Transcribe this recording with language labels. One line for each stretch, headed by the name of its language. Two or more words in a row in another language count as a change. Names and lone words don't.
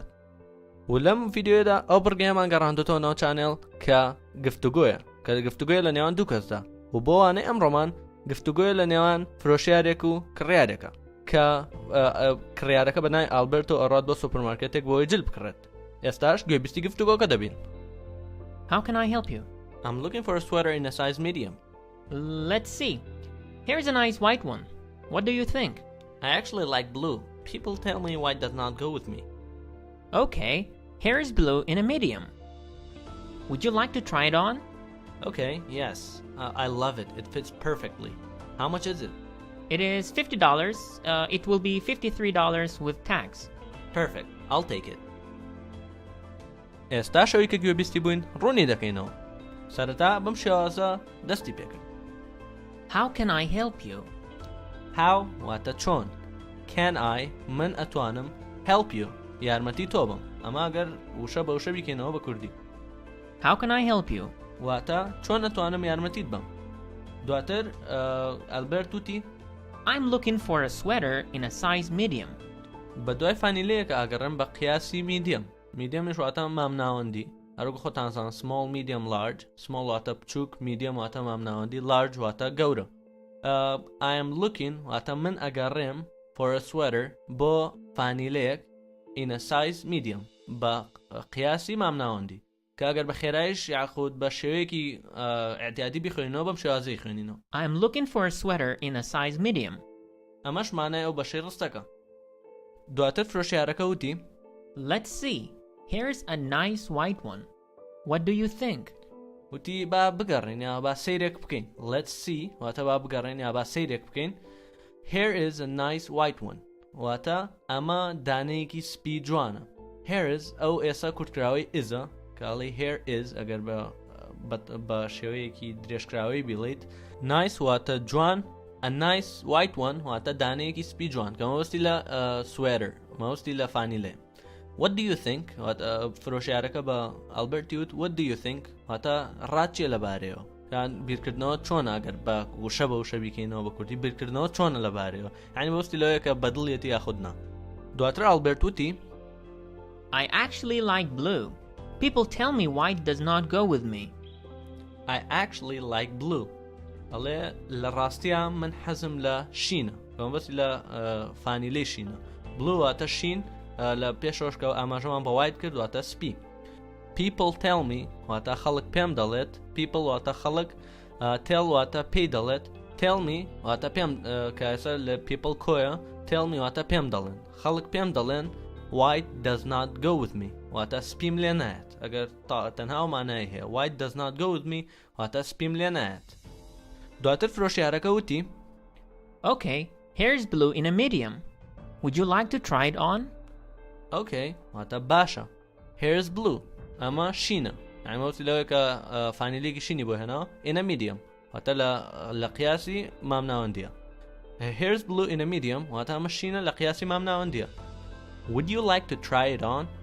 Central Kurdish: و لەم ڤیدیۆدا ئەو بڕگەیەمان گەڕاندوتەوە ناو چانێڵ کە گفتوگۆیە کە گفتوگۆیە لە نێوان دوو کەسدا و بۆ وانەی ئەمڕۆمان گفتوگۆیە لە نێوان فرۆشیارێک و کڕیارێکە کە کڕیارەکە بە نای ئالبەرتۆ ئەڕات بۆ سوپەرمارکێتێک بۆ ئەوی جل بکڕێت. ئێستاش گوێبیستی گفتوگۆکە دەبین.
English: How can I help you? I'm looking for a sweater in a size medium. Let's see. Here's a nice white one. What do you think? I actually like blue. People tell me white does not go with me. Okay, here is blue in a medium. Would you like to try it on? Okay, yes. I love it. It fits perfectly. How much is it? It is $50. It will be $53 with tax. Perfect. I'll take it.
Central Kurdish: ئێستا شەوی کە گوێبیستی بووین ڕوونی دەکەینەوە. سەرەتا بەم شێوازە دەستی پێکرد.
English: How can I help you?
Central Kurdish: How واتە چۆن.
English: Can I
Central Kurdish: من ئەتوانم
English: help you
Central Kurdish: یارمەتی تۆ بم. ئەمە ئەگەر وشە بە وشە بیکەینەوە بە کوردی.
English: How can I help you?
Central Kurdish: واتە چۆن ئەتوانم یارمەتیت بم. دواتر ئەلبەرت وتی
English: I'm looking for a sweater in a size medium.
Central Kurdish: بە دوای فانیلەیەکە ئاگەڕێم بە قیاسی میدیەم. میدیەمش واتە مامناوەندی. هەروەکو خۆتانزان
English: small medium large.
Central Kurdish: small واتە بچووک medium واتە مامناوەندی large واتە گەورە.
English: I am looking
Central Kurdish: واتە من ئەگەڕێم
English: for a sweater
Central Kurdish: بۆ فانیلەیەک
English: in a size medium
Central Kurdish: بە قیاسی مامناوەندی کە ئەگەر بە خێرایش یاخود بە شێوەیەکی ئەعتیادی بیخوێنینەوە بەم شێوازەی خوێنینەوە.
English: I am looking for a sweater in a size medium.
Central Kurdish: ئەمەش مانای ئەو بەشەی ڕستەکە. دواتر فرۆشیارەکە وتی
English: Let's see. Here's a nice white one. What do you think?
Central Kurdish: وتی با بگەڕین یا با سەیرێک بکەین.
English: Let's see
Central Kurdish: واتە با بگەڕین یا با سەیرێک بکەین.
English: Here is a nice white one.
Central Kurdish: واتە ئەمە دانەیەکی سپی جوانە.
English: Here is
Central Kurdish: ئەو ئێسا کورتکراوەی ئیزە کاڵی
English: here is
Central Kurdish: ئەگەر بە شێوەیەکی درێژکراوەی بیڵیت. Nice واتە جوان.
English: A nice white one
Central Kurdish: واتە دانەیەکی سپی جوان کە مەوەستی لە sweater مەوەستی لە فانیلێ.
English: What do you think?
Central Kurdish: فرۆشیارەکە بە ئەلبەرتی وت
English: What do you think?
Central Kurdish: واتە ڕاتچیە لەبارەیەوە. یان بیرکردنەوە چۆن ئەگەر بە وشە بە وشە بیکەینەوە بە کوردی بیرکردنەوە چۆنە لەبارەیەوە. یعنی مەوەستی لەوەیە کە بەدڵیەتی یاخودنا. دواتر ئەلبەرت وتی
English: I actually like blue. People tell me white does not go with me. I actually like blue.
Central Kurdish: ئەڵێ لە ڕاستیە من حەزم لە شینە. کەمەبەستی لە فانیلەی شینە. blue واتە شین لە پێشەوەشکە ئاماژەمان بە white کرد واتە سپی.
English: People tell me
Central Kurdish: واتە خەڵک پێم دەڵێت. people واتە خەڵک. tell واتە پێی دەڵێت.
English: tell me
Central Kurdish: واتە پێم کە ئێستا لە people کۆیە.
English: tell me
Central Kurdish: واتە پێم دەڵێن. خەڵک پێم دەڵێن
English: white does not go with me
Central Kurdish: واتە سپیم لێ نایەت. ئەگەر تەنها مانای هەیە
English: white does not go with me
Central Kurdish: واتە سپیم لێ نایەت. دواتر فرۆشیارەکە وتی
English: Okay, here's blue in a medium. Would you like to try it on?
Central Kurdish: Okay, واتە باشە.
English: Here's blue.
Central Kurdish: ئەمە شینە. یعنی مەوەستی لەوەیە کە فانیلێکی شینی بۆ هێناوە
English: in a medium
Central Kurdish: واتە لە قیاسی مامناوەندیە.
English: Here's blue in a medium
Central Kurdish: واتە ئەمە شینە لە قیاسی مامناوەندیە.
English: Would you like to try it on?